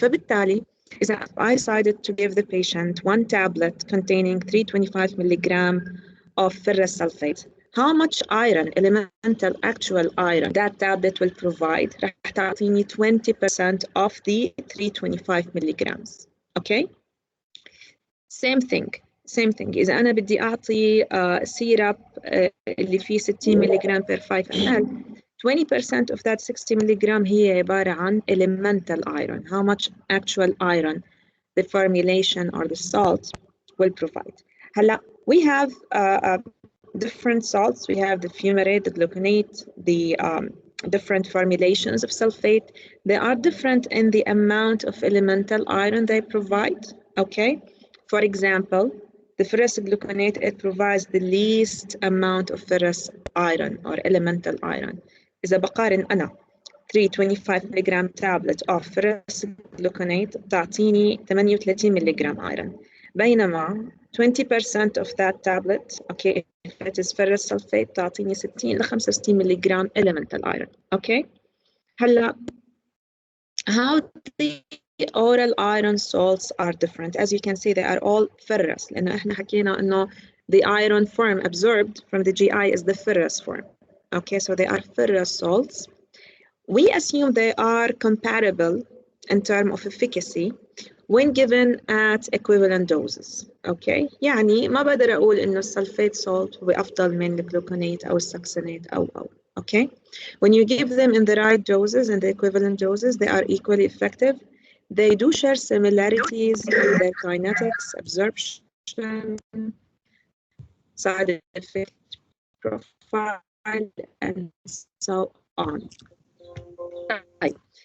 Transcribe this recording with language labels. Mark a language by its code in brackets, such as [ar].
[en] فبالتالي, if I decided to give the patient one tablet containing 325 milligram of ferrous sulfate, how much iron, elemental actual iron, that tablet will provide? [ar] راح تعطيني [en] 20% of the 325 milligrams. Okay? Same thing. [ar] إذا أنا بدي أعطي سيرب اللي فيه 60 ملغ [en] per 5 ml, 20% of that 60 mg [ar] هي عبارة عن elemental iron. [en] How much actual iron the formulation or the salt will provide. هلا, we have different salts. We have the fumarate, the gluconate, the different formulations of sulfate. They are different in the amount of elemental iron they provide. Okay? For example, the ferrous gluconate, it provides the least amount of ferrous iron or elemental iron. [ar] إذا بقارن أنا 325 ملغ [en] tablet of ferrous gluconate [ar] تعطيني 38 ملغ iron. بينما [en] 20% of that tablet, okay, if it is ferrous sulfate, [ar] تعطيني 60 ل 65 ملغ [en] elemental iron. Okay? هلا, how the oral iron salts are different. As you can see, they are all ferrous. [ar] لأنه إحنا حكينا إنه [en] the iron form absorbed from the GI is the ferrous form. Okay, so they are ferrous salts. We assume they are comparable in terms of efficacy when given at equivalent doses. [ar] Okay, يعني ما بقدر أقول إنه السلفيت salt هو أفضل من الجلوكونات أو السكسينات أو. [en] Okay, when you give them in the right doses and the equivalent doses, they are equally effective. They do share similarities in their kinetics, absorption, side effect profile, and so on. Right.